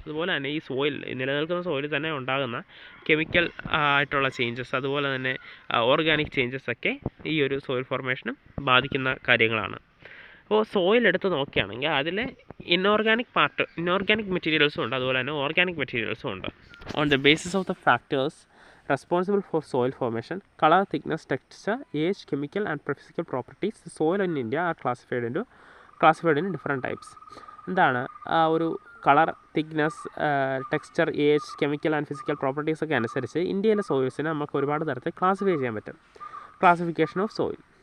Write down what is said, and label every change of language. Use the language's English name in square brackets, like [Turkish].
[Malayalam] അതുപോലെ തന്നെ ഈ സോയിൽ, നിലനിൽക്കുന്ന സോയിൽ തന്നെ ഉണ്ടാകുന്ന കെമിക്കൽ ആയിട്ടുള്ള ചേഞ്ചസ് അതുപോലെ തന്നെ ഓർഗാനിക് ചേഞ്ചസ് ഒക്കെ ഈ ഒരു സോയിൽ ഫോർമേഷനും ബാധിക്കുന്ന കാര്യങ്ങളാണ്. അപ്പോൾ സോയിൽ എടുത്ത് നോക്കുകയാണെങ്കിൽ അതിൽ ഇൻഓർഗാനിക് മെറ്റീരിയൽസും ഉണ്ട്, അതുപോലെ തന്നെ ഓർഗാനിക് മെറ്റീരിയൽസും ഉണ്ട്. [English] On the basis of the factors responsible for soil formation, color, thickness, texture, age, chemical and physical properties, the soil in India are classified in different types. [Malayalam] എന്താണ് ആ ഒരു colour, thickness, texture, age, chemical and physical properties ഒക്കെ അനുസരിച്ച് ഇന്ത്യയിലെ സോയിൽസിനെ നമുക്ക് ഒരുപാട് തരത്തിൽ classify ചെയ്യാൻ പറ്റും. [English] Classification of soil.